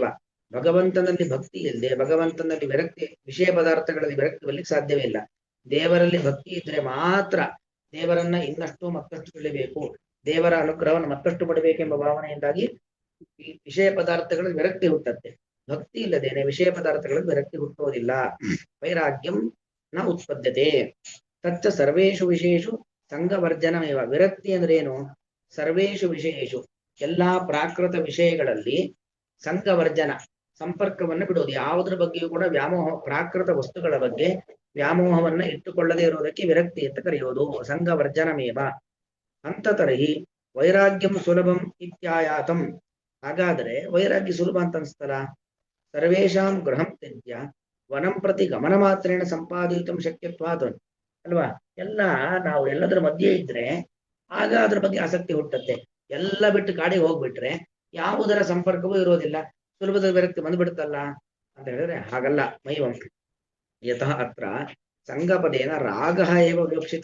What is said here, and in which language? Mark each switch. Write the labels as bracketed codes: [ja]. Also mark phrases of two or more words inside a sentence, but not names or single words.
[kn] ಭಗವಂತನಲ್ಲಿ ಭಕ್ತಿ ಇಲ್ಲದೆ ಭಗವಂತನಲ್ಲಿ ವಿರಕ್ತಿ, ವಿಷಯ ಪದಾರ್ಥಗಳಲ್ಲಿ ವಿರಕ್ತಿ ಬರ್ಲಿಕ್ಕೆ ಸಾಧ್ಯವೇ ಇಲ್ಲ. ದೇವರಲ್ಲಿ ಭಕ್ತಿ ಇದ್ರೆ ಮಾತ್ರ ದೇವರನ್ನ ಇನ್ನಷ್ಟು ಮತ್ತಷ್ಟು ತಿಳಿಬೇಕು, ದೇವರ ಅನುಗ್ರಹವನ್ನು ಮತ್ತಷ್ಟು ಪಡಬೇಕೆಂಬ ಭಾವನೆಯಿಂದಾಗಿ ಈ ವಿಷಯ ಪದಾರ್ಥಗಳಲ್ಲಿ ವಿರಕ್ತಿ ಹುಟ್ಟತ್ತೆ. ಭಕ್ತಿ ಇಲ್ಲದೇನೆ ವಿಷಯ ಪದಾರ್ಥಗಳಲ್ಲಿ ವಿರಕ್ತಿ ಹುಟ್ಟುವುದಿಲ್ಲ. [sa] ವೈರಾಗ್ಯಂ ನ ಉತ್ಪದ್ಯತೆ. ತಚ್ಚ ಸರ್ವೇಷು ವಿಷಯೇಷು ಸಂಘವರ್ಜನಮೇವ. [kn] ವಿರಕ್ತಿ ಅಂದ್ರೆ ಏನು? [sa] ಸರ್ವೇಷು ವಿಷಯೇಷು, [kn] ಎಲ್ಲಾ ಪ್ರಾಕೃತ ವಿಷಯಗಳಲ್ಲಿ ಸಂಘವರ್ಜನ, ಸಂಪರ್ಕವನ್ನು ಬಿಡುವುದು. ಯಾವುದ್ರ ಬಗ್ಗೆಯೂ ಕೂಡ ವ್ಯಾಮೋಹ, ಪ್ರಾಕೃತ ವಸ್ತುಗಳ ಬಗ್ಗೆ ವ್ಯಾಮೋಹವನ್ನ ಇಟ್ಟುಕೊಳ್ಳದೆ ಇರುವುದಕ್ಕೆ ವಿರಕ್ತಿ ಅಂತ ಕರೆಯುವುದು. [sa] ಸಂಘವರ್ಜನಮೇವ ಅಂತತರ್ಹಿ ವೈರಾಗ್ಯಂ ಸುಲಭಂ ಇತ್ಯಾಯಾತಂ. [kn] ಹಾಗಾದರೆ ವೈರಾಗ್ಯ ಸುಲಭ ಅಂತ ಅನ್ಸ್ತಲ್ಲ. [sa] ಸರ್ವೇಷಾಂ ಗೃಹಂ ತ್ಯಜ್ಯ ವನಂ ಪ್ರತಿ ಗಮನ ಮಾತ್ರೇಣ ಸಂಪಾದಿತ ಶಕ್ಯತ್ವಾತ್ ಅಲ್ವಾ. [kn] ಎಲ್ಲ ನಾವು ಎಲ್ಲದರ ಮಧ್ಯೆ ಇದ್ರೆ ಆಗ ಅದ್ರ ಬಗ್ಗೆ ಆಸಕ್ತಿ ಹುಟ್ಟತ್ತೆ. ಎಲ್ಲ ಬಿಟ್ಟು ಕಾಡಿಗೆ ಹೋಗ್ಬಿಟ್ರೆ ಯಾವುದರ ಸಂಪರ್ಕವೂ ಇರೋದಿಲ್ಲ, ಸುಲಭದ ವಿರಕ್ತಿ ಬಂದ್ಬಿಡುತ್ತಲ್ಲ ಅಂತ ಹೇಳಿದ್ರೆ ಹಾಗಲ್ಲ. [sa] ಮೈವಂ ಯತಃ ಅತ್ರ ಸಂಘಪದೇನ ರಾಗ ಏವ ವಿವಕ್ಷಿತ.